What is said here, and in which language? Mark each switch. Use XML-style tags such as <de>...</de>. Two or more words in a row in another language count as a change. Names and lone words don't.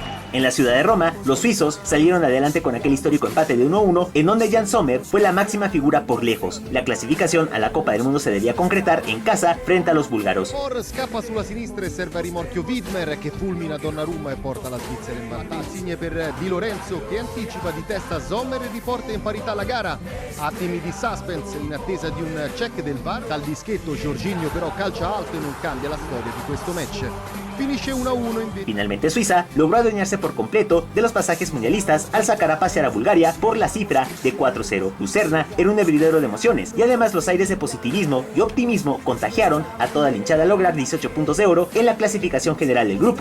<es>En la ciudad de Roma, los suizos salieron adelante con aquel histórico empate de 1-1, en donde Jan Sommer fue la máxima figura por lejos. La clasificación a la Copa del Mundo se debía concretar en casa frente a los búlgaros.</es> <it>Scappa sulla sinistra e serve a rimorchio Widmer che fulmina Donnarumma e porta la Svizzera in vantaggio. Insigne per Di Lorenzo che anticipa di testa Sommer e riporta in parità la gara. Attimi di suspense in attesa di un check del VAR. Dal dischetto Jorginho però calcia alto e non cambia la storia di questo match. Finisce 1-1 invece.</it> <es>Finalmente Suiza logró adueñarse por completo de los pasajes mundialistas al sacar a pasear a Bulgaria por la cifra de 4-0. Lucerna era un hervidero de emociones y además los aires de positivismo y optimismo contagiaron a toda la hinchada a lograr 18 puntos de oro en la clasificación general del grupo.</es>